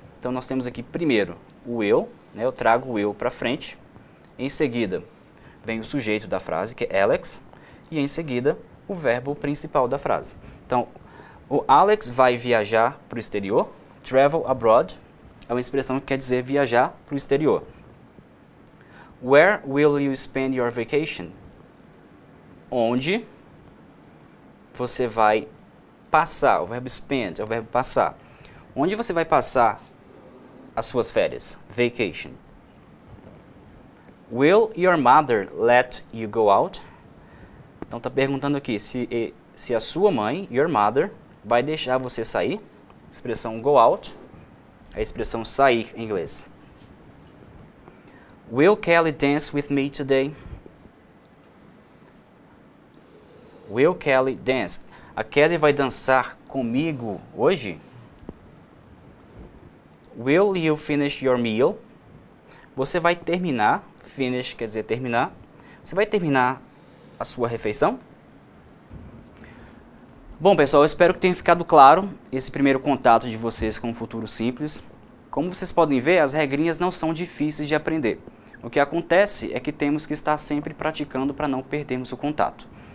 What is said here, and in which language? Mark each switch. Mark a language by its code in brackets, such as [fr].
[pt] Então, nós temos aqui primeiro o will, né? Eu trago o will para frente. Em seguida, vem o sujeito da frase, que é Alex. E em seguida, o verbo principal da frase. Então, o Alex vai viajar para o exterior. Travel abroad é uma expressão que quer dizer viajar para o exterior. [en] Where will you spend your vacation? [pt] Onde você vai passar? O verbo spend é o verbo passar. Onde você vai passar as suas férias? [en] Vacation. Will your mother let you go out? [pt] Então está perguntando aqui se a sua mãe, [en] your mother, [pt] vai deixar você sair. Expressão go out, a expressão sair em inglês. [en] Will Kelly dance with me today? Will Kelly dance? [pt] A Kelly vai dançar comigo hoje? [en] Will you finish your meal? [pt] Você vai terminar, finish quer dizer terminar. Você vai terminar a sua refeição? Bom, pessoal, eu espero que tenha ficado claro esse primeiro contato de vocês com o futuro simples. Como vocês podem ver, as regrinhas não são difíceis de aprender. O que acontece é que temos que estar sempre praticando para não perdermos o contato.